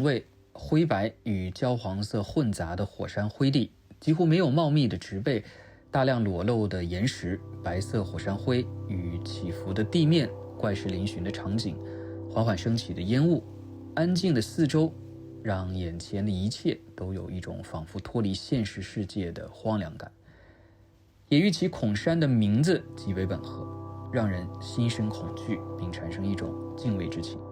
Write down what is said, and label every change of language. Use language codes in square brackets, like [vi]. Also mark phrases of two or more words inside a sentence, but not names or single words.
[zh] 味、灰白與焦黃色混雜的火山灰地，幾乎沒有茂密的植被，大量裸露的岩石、白色火山灰與起伏的地面、怪石嶙峋的場景、緩緩升起的煙霧、安靜的四周，讓眼前的一切都有一種仿佛脫離現實世界的荒涼感，也與其孔山的名字極為吻合，讓人心生恐懼，並產生一種敬畏之情。